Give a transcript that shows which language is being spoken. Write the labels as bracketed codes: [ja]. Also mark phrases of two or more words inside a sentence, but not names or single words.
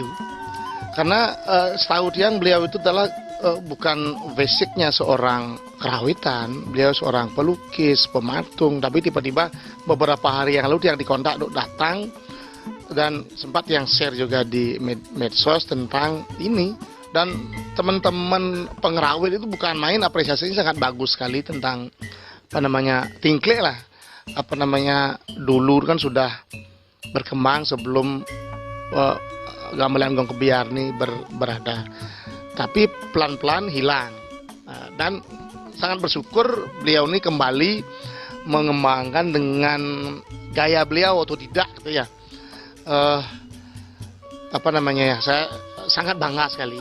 [id] Karena setahu Tiang beliau itu adalah bukan basicnya seorang kerawitan, beliau seorang pelukis, pematung, tapi tiba-tiba beberapa hari yang lalu Tiang dikontak untuk datang dan sempat yang share juga di medsos tentang ini. Dan teman-teman pengrawit itu bukan main, apresiasinya sangat bagus sekali tentang tingklik lah. Dulu kan sudah berkembang sebelum gamelan gong kebiar ini berada. Tapi pelan-pelan hilang. Dan sangat bersyukur beliau ini kembali mengembangkan dengan gaya beliau otodidak gitu ya. Saya sangat bangga sekali.